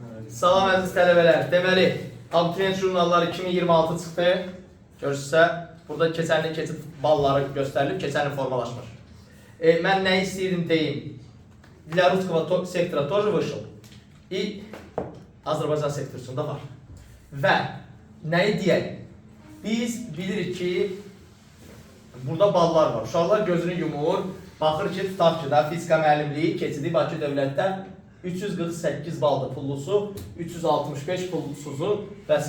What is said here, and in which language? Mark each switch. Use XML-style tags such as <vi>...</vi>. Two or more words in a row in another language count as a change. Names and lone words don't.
<az>Salam əziz tələbələr. Deməli, abituriyent jurnalları 2026 çıxdı. Görürsə, burada keçən keçid balları göstərilib, keçən il formalaşmış. Mən nə istəyirdim deyim.</az> <ru>Для русского сектора тоже вышел.</ru> <az>И Azərbaycan sektorunda var. Və nəyi deyək? Biz bilirik ki, burada ballar var. Uşaqlar gözünü yumur, baxır ki, tutaq ki da fizika müəllimliyi keçidi Bakı dövlətdən 348 baldır pullusu, 365 pullusuzu və s.</az>